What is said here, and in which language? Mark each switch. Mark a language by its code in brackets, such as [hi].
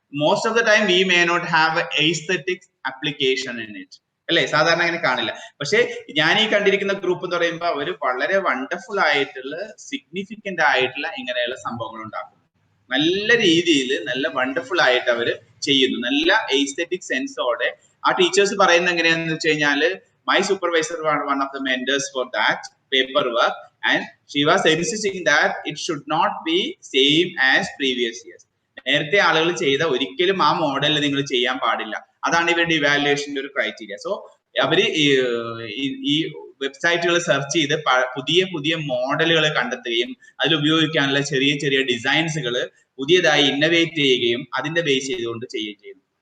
[en] most of the time we may not have aesthetic application in it, [ml] അല്ലെ? സാധാരണ അങ്ങനെ കാണില്ല. പക്ഷെ ഞാൻ ഈ കണ്ടിരിക്കുന്ന ഗ്രൂപ്പ് എന്ന് പറയുമ്പോൾ അവര് വളരെ വണ്ടർഫുൾ ആയിട്ടുള്ള സിഗ്നിഫിക്കന്റ് ആയിട്ടുള്ള ഇങ്ങനെയുള്ള സംഭവങ്ങൾ ഉണ്ടാക്കും. നല്ല രീതിയിൽ നല്ല വണ്ടർഫുൾ ആയിട്ട് അവര് ചെയ്യുന്നു, നല്ല എസ്തെറ്റിക് സെൻസോടെ. ആ ടീച്ചേഴ്സ് പറയുന്നത് എങ്ങനെയാണെന്ന് വെച്ച് കഴിഞ്ഞാല്, [en] my supervisor was one of the mentors for that paperwork, and she was insisting that it should not be same as previous years. [ml] നേരത്തെ ആളുകൾ ചെയ്ത ഒരിക്കലും ആ മോഡലിൽ നിങ്ങൾ ചെയ്യാൻ പാടില്ല. അതാണ് ഇവരുടെ ഇവാലുവേഷന്റെ ഒരു ക്രൈറ്റീരിയ. സോ അവര് ഈ വെബ്സൈറ്റുകൾ സെർച്ച് ചെയ്ത് പുതിയ പുതിയ മോഡലുകൾ കണ്ടെത്തുകയും അതിൽ ഉപയോഗിക്കാനുള്ള ചെറിയ ചെറിയ ഡിസൈൻസുകൾ പുതിയതായി ഇന്നോവേറ്റ് ചെയ്യുകയും അതിന്റെ ബേസ് ചെയ്തുകൊണ്ട് ചെയ്യുകയും ചെയ്യുന്നു.